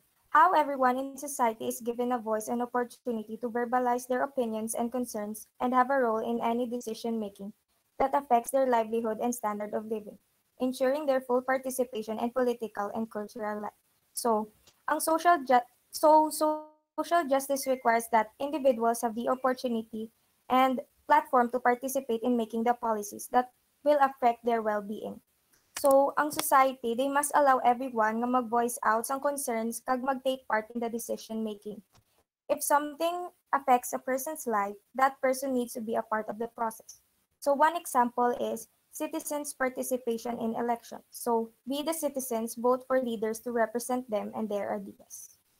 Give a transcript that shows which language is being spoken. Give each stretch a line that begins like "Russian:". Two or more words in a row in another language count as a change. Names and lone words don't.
English: How everyone in society is given a voice and opportunity to verbalize their opinions and concerns and have a role in any decision making that affects their livelihood and standard of living, ensuring their full participation in political and cultural life. So, ang social justice requires that individuals have the opportunity and platform to participate in making the policies that will affect their well-being. So, ang society, they must allow everyone na mag-voice out
Hiligaynon: sang concerns kag mag-take
English: part in the decision making. If something affects a person's life, that person needs to be a part of the process. So one example is citizens' participation in elections. So we the citizens vote for leaders to represent them and their ideas.